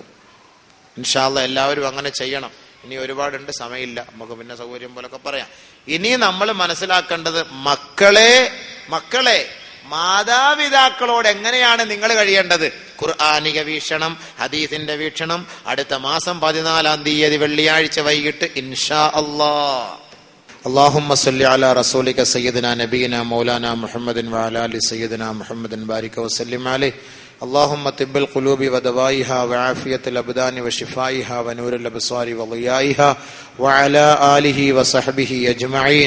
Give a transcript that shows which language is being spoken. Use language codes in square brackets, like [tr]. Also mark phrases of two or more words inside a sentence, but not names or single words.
[ar] إن شاء الله [ml] എല്ലാവരും അങ്ങനെ ചെയ്യണം. ഇനി ഒരുപാടുണ്ട്, സമയമില്ല, നമുക്ക് പിന്നെ സൗകര്യം പോലൊക്കെ പറയാം. ഇനി നമ്മൾ മനസ്സിലാക്കേണ്ടത്, മക്കളെ മാതാപിതാക്കളോട് എങ്ങനെയാണ് നിങ്ങൾ കഴിയേണ്ടത്? ഖുർആനിക വീക്ഷണം, ഹദീസിന്റെ വീക്ഷണം അടുത്ത മാസം 14-ാം തീയതി വെള്ളിയാഴ്ച വൈകിട്ട് [ar] إن شاء الله اللهم صل على رسولك سيدنا نبينا مولانا محمد وعلى آل سيدنا محمد بارك وسلم عليه. اللهم طب القلوب ودوائها وعافية الأبدان وشفائها ونور الأبصار وضيائها وعلى آله وصحبه أجمعين.